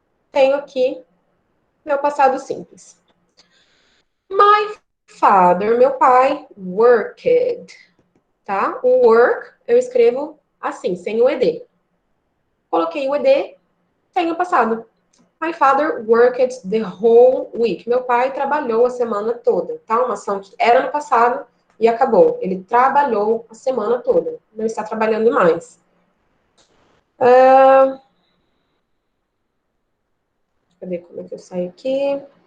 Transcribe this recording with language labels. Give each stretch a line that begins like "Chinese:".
Portuguese: Tenho aqui meu passado simples.
English: My father,
Portuguese: meu pai, worked, tá? O work eu escrevo assim, sem o ED. Coloquei o ED, tenho passado.
English: My father worked the whole week.
Portuguese: Meu pai trabalhou a semana toda, tá? Uma ação que era no passado e acabou. Ele trabalhou a semana toda. Não está trabalhando mais. Cadê como é que eu saio aqui?